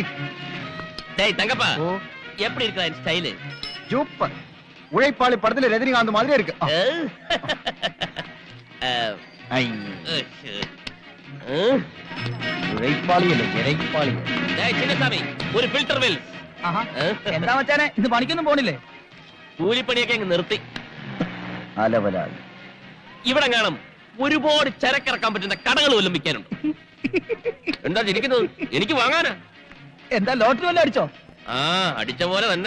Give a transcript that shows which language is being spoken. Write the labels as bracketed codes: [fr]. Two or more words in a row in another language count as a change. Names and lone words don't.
[ta] டேய் தங்கப்பா, எப்படி இருக்கா இந்த ஸ்டைல்? சூப்பர். உழைப்பாளி படத்துல ரஜினிகாந்த் மாதிரி இருக்கு. உழைப்பாளி இல்ல, இறைப்பாளி. டேய் சின்னசாமி, ஒரு ஃபில்டர் வெல். [ml] എന്താ മച്ചാനെ, ഇത് പണിക്കൊന്നും പോണില്ലേ? കൂലിപ്പണിയൊക്കെ അങ്ങ് നിർത്തി. അലവലായി. ഇവിടെ കാണും ഒരുപാട് ചരക്കിറക്കാൻ പറ്റുന്ന കടകൾ വല്ലതും വിൽക്കാനുണ്ട്. എന്താ ചിരിക്കുന്നത്? എനിക്ക് വാങ്ങാനാ. എന്താ ലോട്ടറി വല്ലതും അടിച്ചോ? ആ, അടിച്ച പോലെ തന്നെ.